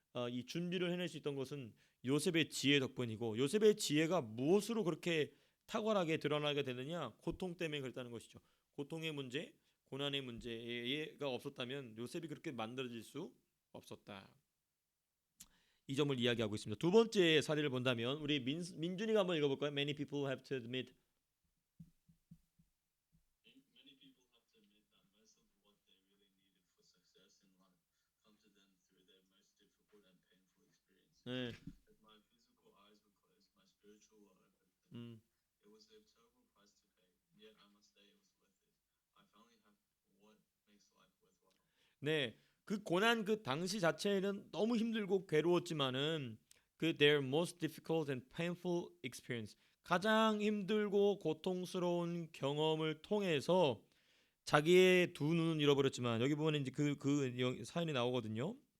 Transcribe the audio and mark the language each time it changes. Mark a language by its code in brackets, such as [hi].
[ko] 이 준비를 해낼 수 있던 것은 요셉의 지혜 덕분이고 요셉의 지혜가 무엇으로 그렇게 탁월하게 드러나게 되느냐? 고통 때문에 그랬다는 것이죠. 고통의 문제, 고난의 문제가 없었다면 요셉이 그렇게 만들어질 수 없었다. 이 점을 이야기하고 있습니다. 두 번째 사례를 본다면 우리 민준이가 한번 읽어볼까요? [en] Many people have to admit. Many people have to admit that most of what they really needed for success in life come to them through their most difficult and painful experiences. 네, As my physical eyes were closed, my spiritual were opened. 음, It was a terrible price to pay, yet I must say it was worth it. I finally have what makes life worthwhile. [ko] 네, 그 고난 그 당시 자체는 너무 힘들고 괴로웠지만은 그 their most difficult and painful experience 가장 힘들고 고통스러운 경험을 통해서 자기의 두 눈은 잃어버렸지만 여기 보면 이제 그 사연이 나오거든요.